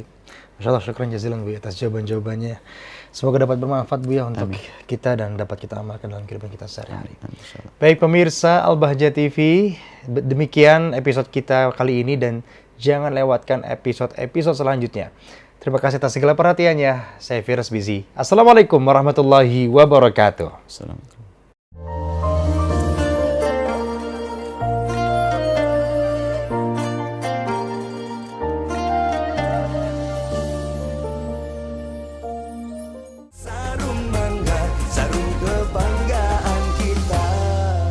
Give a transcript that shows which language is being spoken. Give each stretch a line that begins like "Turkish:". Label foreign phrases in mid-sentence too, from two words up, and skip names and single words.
Arabic: ما شاء الله، شكراً جزيلاً
Indonesian: Bu atas jawaban-jawabannya. Semoga dapat bermanfaat Bu ya untuk kita dan dapat kita amalkan dalam kehidupan kita sehari-hari. Baik pemirsa Al-Bahjah TV, demikian episode kita kali ini dan jangan lewatkan episode-episode selanjutnya. Terima kasih atas segala perhatiannya. Saya Firas Bizi.
Arabic: السلام عليكم ورحمة الله وبركاته.
Indonesian: Assalamualaikum. Sarung mangga, sarung kebanggaan kita.